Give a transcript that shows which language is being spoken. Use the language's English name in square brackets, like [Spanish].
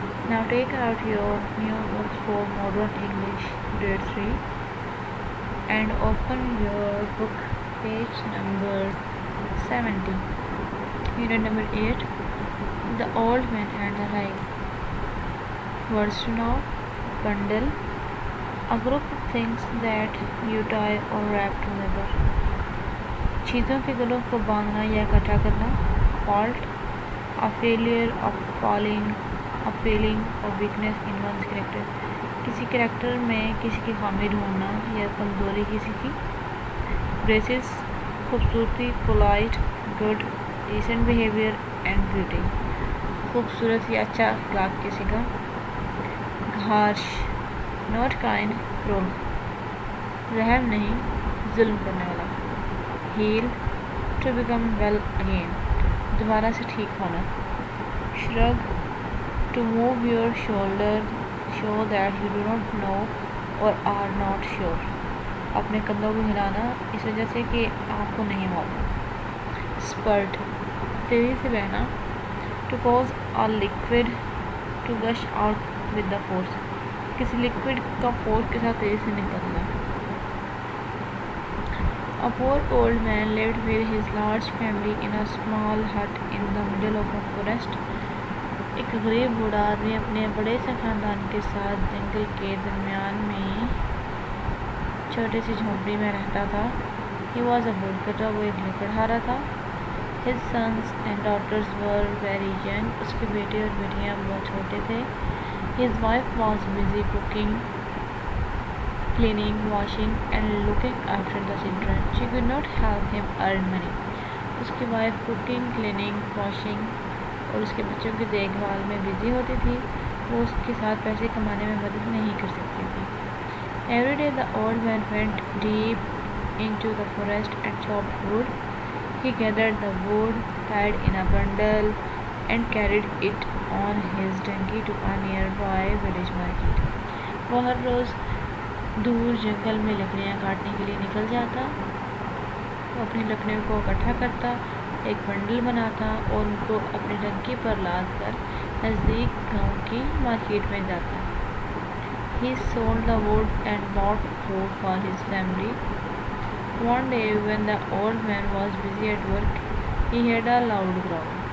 [English] Now take out your new books for Modern English Grade 3 and open your book page number 70. Unit number 8. The Old Man and the Tiger. Words to know: bundle, a group of things that you tie or wrap together. [Hindi] चीज़ों के गलों को बांधना या इकट्ठा करना. [English] Fault, a failure of falling, a feeling of weakness in one's character. [Hindi] किसी character में किसी की खामी ढूंढना या कमजोरी किसी की. [English] Graces, [Hindi] खूबसूरती, [English] polite, good, decent behavior and beauty. [Hindi] खूबसूरत या अच्छा अखलाक किसी का. [English] harsh, not kind, cruel, [Hindi] रहम नहीं, जुल्म करने वाला. [English] heal, to become well again, [Hindi] दोबारा से ठीक होना. [English] shrug, to move your shoulder, show that you do not know or are not sure, [Hindi] अपने कंधों को हिलाना इस वजह से कि आपको नहीं मालूम. spurt, तेज़ी से बहना. [English] to cause a liquid to gush out with the force, [Hindi] किसी लिक्विड का फोर्स के साथ तेजी से निकलना. [English] A poor old man lived with his large family in a small hut in the middle of a forest. [Hindi] एक गरीब बूढ़ा आदमी अपने बड़े से खानदान के साथ जंगल के दरमियान में छोटे सी झोंपड़ी में रहता था. [English] He was a woodcutter, [Hindi] वो एक लकड़हारा था. [English] His sons and daughters were very young, [Hindi] उसके बेटे और बेटियां बहुत छोटे थे. [English] His wife was busy cooking, cleaning, washing and looking after the children. She could not help him earn money. [Hindi] उसकी वाइफ कुकिंग, क्लीनिंग, वॉशिंग और उसके बच्चों की देखभाल में बिजी होती थी. वो उसके साथ पैसे कमाने में मदद नहीं कर सकती थी. [English] Every day the old man went deep into the forest and chopped wood. He gathered the wood, tied in a bundle and carried it on his donkey to a nearby village market. [Hindi] वो हर रोज़ दूर जंगल में लकड़ियाँ काटने के लिए निकल जाता. वो अपनी लकड़ियों को इकट्ठा करता, एक बंडल बनाता और उनको अपनी डंकी पर लाद कर नज़दीक गांव की मार्केट में जाता. [English] He sold the wood and bought food for his family. One day when the old man was busy at work, he heard a loud growl.